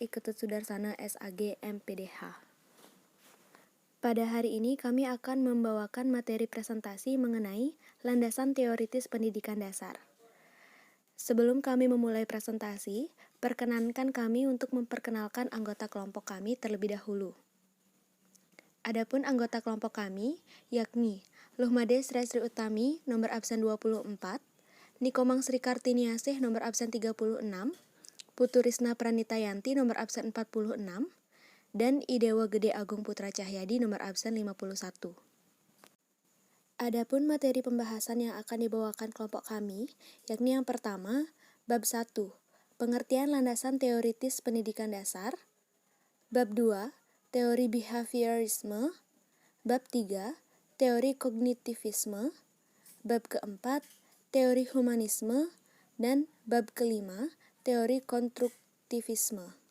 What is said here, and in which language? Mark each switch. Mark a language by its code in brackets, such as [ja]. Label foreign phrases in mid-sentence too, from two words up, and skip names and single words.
[id] Iketut Sudarsana SAG MPDH. Pada hari ini kami akan membawakan materi presentasi mengenai landasan teoritis pendidikan dasar. Sebelum kami memulai presentasi, perkenankan kami untuk memperkenalkan anggota kelompok kami terlebih dahulu. Adapun anggota kelompok kami, yakni Luhmade Sri Utami, nomor absen 24, Nikomang Sri Kartiniasih, nomor absen 36, Putu Risna Pranitayanti, nomor absen 46, dan Idewa Gede Agung Putra Cahyadi, nomor absen 51. Adapun materi pembahasan yang akan dibawakan kelompok kami, yakni yang pertama, Bab 1, Pengertian Landasan Teoritis Pendidikan Dasar, Bab 2, Teori Behaviorisme, Bab 3, Teori Kognitivisme, Bab keempat, Teori Humanisme, dan Bab kelima, Teori Konstruktivisme.